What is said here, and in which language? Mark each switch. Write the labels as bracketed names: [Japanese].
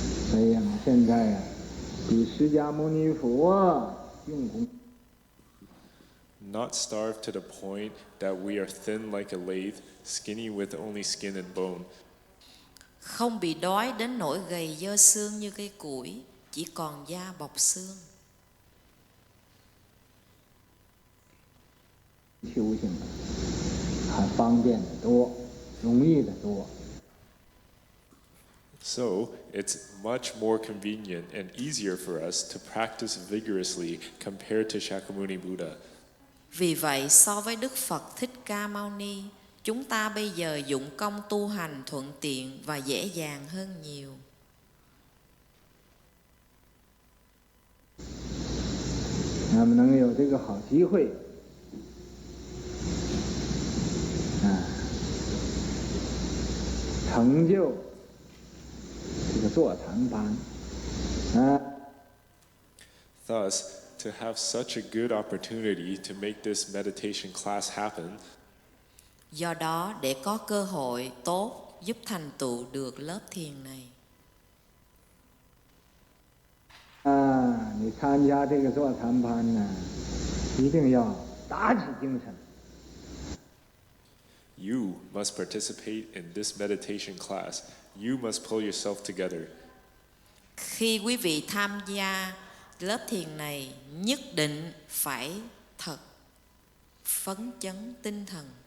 [Chinese] 所以现在比释迦牟尼佛用功。 [English] Not starved to the point that we are thin like a lathe, skinny with only skin and bone. [Vietnamese] Không bị đói đến nỗi gầy dơ xương như cây củi, chỉ còn da bọc xương. [Chinese] 修行还方便得多，容易得多。 [English] So, it's much more convenient and easier for us to practice vigorously compared to Shakyamuni Buddha. [Vietnamese] Vì vậy, so với Đức Phật Thích Ca Mâu Ni, chúng ta bây giờ dụng công tu hành thuận tiện và dễ dàng hơn nhiều. [Chinese] 那么能有这个好机会成就这个坐禅班 [English] Thus, to have such a good opportunity to make this meditation class happen, [Vietnamese] Do đó, để có cơ hội tốt giúp thành tựu được lớp thiền này, [Chinese] 你参加这个坐禅班呢，一定要打起精神。 [English] you must participate in this meditation class. You must pull yourself together. [Vietnamese] khi quý vị tham gia lớp thiền này, nhất định phải thật phấn chấn tinh thần.